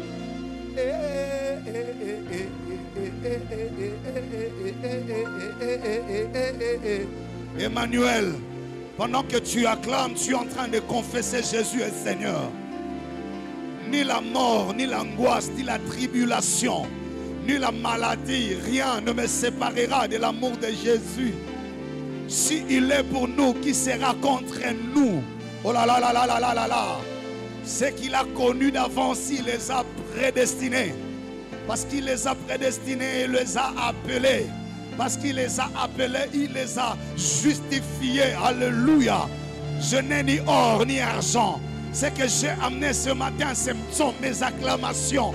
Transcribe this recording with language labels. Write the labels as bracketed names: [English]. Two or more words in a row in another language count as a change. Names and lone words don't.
[French] Emmanuel, pendant que tu acclames, tu es en train de confesser Jésus est Seigneur. Ni la mort, ni l'angoisse, ni la tribulation, ni la maladie, rien ne me séparera de l'amour de Jésus. Si il est pour nous, qui sera contre nous? Oh là là là là là là là là. Ce qu'il a connu d'avance, il les a prédestinés. Parce qu'il les a prédestinés, il les a appelés. Parce qu'il les a appelés, il les a justifiés. Alléluia. Je n'ai ni or ni argent. Ce que j'ai amené ce matin, ce sont mes acclamations.